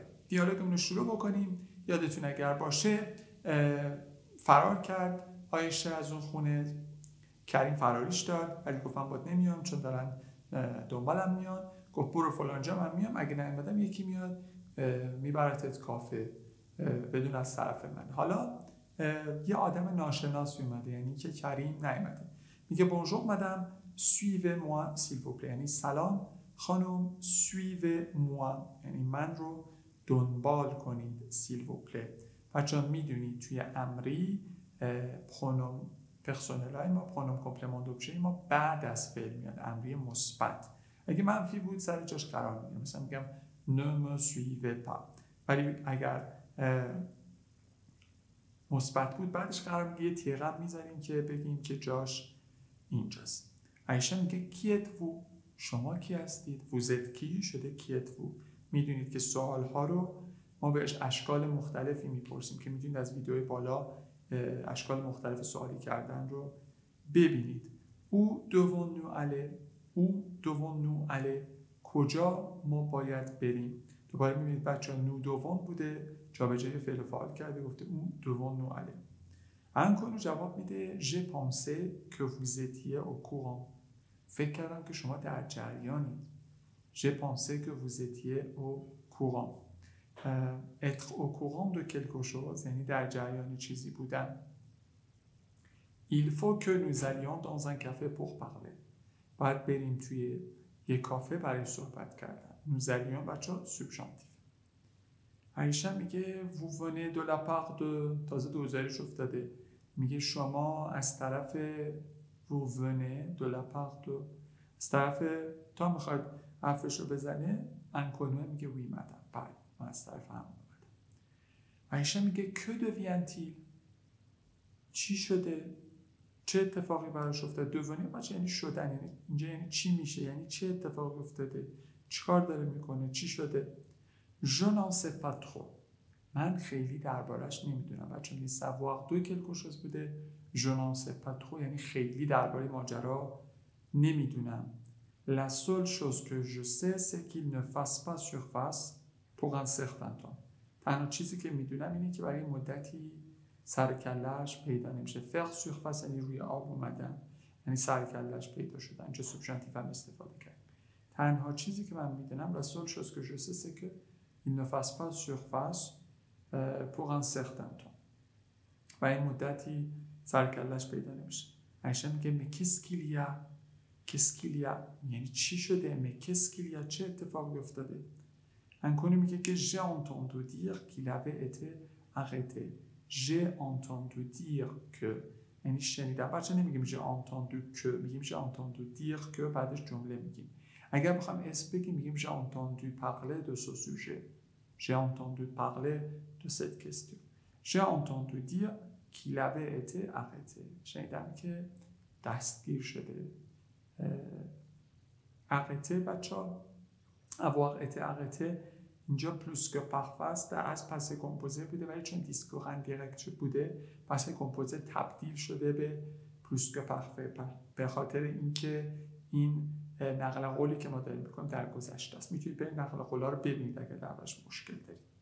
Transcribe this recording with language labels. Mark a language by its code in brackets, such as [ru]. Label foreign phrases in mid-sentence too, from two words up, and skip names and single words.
[fa] دیالوگمون رو شروع بکنیم. یادتون اگر باشه فرار کرد عایشه از اون خونه، کریم فراریش داد ولی گفتم باید نمیام چون دارن دنبالم میان. گفت برو فلانجا، من میام، اگه نیومدم یکی میاد میبرتت کافه بدون از طرف من. حالا یه آدم ناشناسی اومده، یعنی که کریم نیومده. میگه [fr] Bonjour madame, suivez moi s'il vous plaît، [fa] یعنی سلام خانم، [fr] suivez moi [fa] یعنی من رو دنبال کنید، [fr] s'il vous plaît. [fa] بچه‌ها میدونید توی امری [fr] pronom personnel [fa] ما، [fr] pronom complément d'objet [fa] ما بعد از فعل میاد، امری مثبت. اگه منفی بود سر جاش قرار میگیره، مثلا میگم [fr] ne me suivez pas. [fa] ولی اگر مثبت بود بعدش قرار میگیره تیغم میذاریم که بگیم که جاش اینجاست. عایشه میگه [fr] qui êtes-vous, [fa] شما کی هستید؟ [fr] vous êtes qui [fa] شده [fr] qui êtes-vous. [fa] میدونید که سوالها رو ما بهش اشکال مختلفی میپرسیم که میدونید از ویدیوی بالا اشکال مختلف سوالی کردن رو ببینید. [fr] او devons-nous aller، او devons-nous aller، [fa] کجا ما باید بریم. دوباره میبینید بچه ها [fr] nous devons [fa] بوده، جا به جای فعل فاعل کرده، گفته [fr] où devons-nous aller. [fa] انکونو جواب میده [fr] j'ai pensé que vous étiez au courant، [fa] فکر کردم که شما در جریانید. [fr] j'ai pensé que vous étiez au courant. être au courant de quelque chose [fa] یعنی در جریان چیزی بودن. [fr] il faut que nous allions dans un café pour parler، [fa] باید بریم توی یک کافه برای صحبت کردن. [fr] nous allions [fa] بچه ها سوبژانتیف. عایشه میگه [fr] vous venez de la part de، [fa] تازه دوزاریش افتاده، میگه شما از طرف [fr] vous venez de la part de، [fa] از طرف تا میخواید حرفش رو بزنه انکونوه میگه [fr] oui madame، [fa] بله من از طرف هم اومدم. عایشه میگه [fr] que devient-il، [fa] چی شده، چه اتفاقی براش افتاده. دوونی بچه یعنی شدن، یعنی اینجا یعنی چی میشه، یعنی چه اتفاقی افتاده، چیکار داره میکنه، چی شده. [fr] je n'en sais pas trop، [fa] من خیلی دربارش نمیدونم. بچه میگه [fr] savoir de quelque chose [fa] بوده، [fr] je n'en sais pas trop [fa] یعنی خیلی درباره ماجرا نمیدونم. [fr] la seule chose que je sais c'est qu'il ne fasse pas surface pour un certain temps، [fa] تنها چیزی که میدونم اینه که برای مدتی سر کله‌اش پیدا نمیشه. [fr] faire surface [fa] یعنی روی آب اومدن، یعنی سر کله‌اش پیدا شدن. اینجا سوبژانتیف هم استفاده کرد. تنها چیزی که من میدونم [fr] la seule chose que je sais c'est que il ne fasse pas surface pour un certain temps، [fa] و این مدتی سر کله‌اش پیدا نمیشه. عایشه میگه [fr] mais qu'est-ce qu'il y a, qu'est-ce qu'il y a [fa] یعنی چی شده [fr] mais qu'est-ce qu'il y a [fa] چه اتفاقی افتاده انکونی میگه که [fr] j'ai entendu dire qu'il avait été arrêté j'ai entendu dire que [fa] یعنی شنیدم بچه نمیگیم [fr] j'ai entendu que [fa] میگیم [fr] j'ai entendu dire que [fa] بعدش جمله میگیم اگر بخوام اسم بگیم میگیم [fr] j'ai entendu parler de ce sujet j'ai entendu parler de cette question j'ai entendu dire qu'il avait été arrêté [fa] شنیدم که دستگیر شده arrêté بچه ها [fr] avoir été arrêté [fa] اینجا [fr] plus-que-parfait [fa] در از [fr] passé composé [fa] بوده ولی چون [fr] discours indirect [fa] بوده [fr] passé composé [fa] تبدیل شده به [fr] plus-que-parfait [fa] به خاطر اینکه این نقل قولی که ما داریم میکنیم در گذشته است میتونید برید نقل قولا رو ببینید اگر درش مشکل دارید